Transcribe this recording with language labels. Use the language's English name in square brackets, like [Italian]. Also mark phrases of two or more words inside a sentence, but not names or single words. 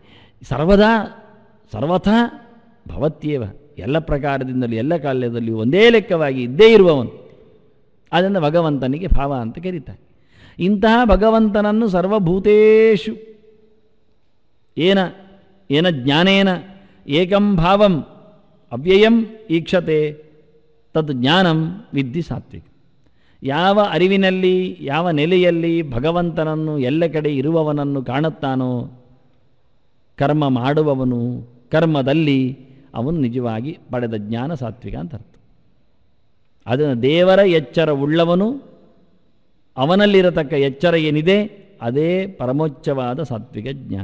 [Sanskrit] ಸರ್ವಥಾ ಭವತ್ಯೇವ, [Kannada] ಎಲ್ಲ ಪ್ರಕಾರದಿಂದಲೂ ಎಲ್ಲ ಕಾಲದಲ್ಲಿಯೂ ಒಂದೇ ಲೆಕ್ಕವಾಗಿ ಇದ್ದೇ ಇರುವವನು. ಅದನ್ನು ಭಗವಂತನಿಗೆ ಭಾವ ಅಂತ ಕರೀತಾರೆ. ಇಂತಹ ಭಗವಂತನನ್ನು [Sanskrit] ಸರ್ವಭೂತೇಷು ಏನ ಜ್ಞಾನೇನ ಏಕಂ ಭಾವಂ ಅವ್ಯಯಂ ಈಕ್ಷತೆ ತದ್ ಜ್ಞಾನಂ ವಿದ್ಧಿ ಸಾತ್ವಿಕ. [Kannada] ಯಾವ ಅರಿವಿನಲ್ಲಿ, ಯಾವ ನೆಲೆಯಲ್ಲಿ ಭಗವಂತನನ್ನು ಎಲ್ಲ ಕಡೆ ಇರುವವನನ್ನು ಕಾಣುತ್ತಾನೋ ಕರ್ಮ ಮಾಡುವವನು, ಕರ್ಮದಲ್ಲಿ ಅವನು ನಿಜವಾಗಿ ಪಡೆದ ಜ್ಞಾನ ಸಾತ್ವಿಕ ಅಂತ ಅರ್ಥ. ಅದನ್ನು ದೇವರ ಎಚ್ಚರ ಉಳ್ಳವನು, ಅವನಲ್ಲಿರತಕ್ಕ ಎಚ್ಚರ ಏನಿದೆ ಅದೇ ಪರಮೋಚ್ಚವಾದ ಸಾತ್ವಿಕ ಜ್ಞಾನ.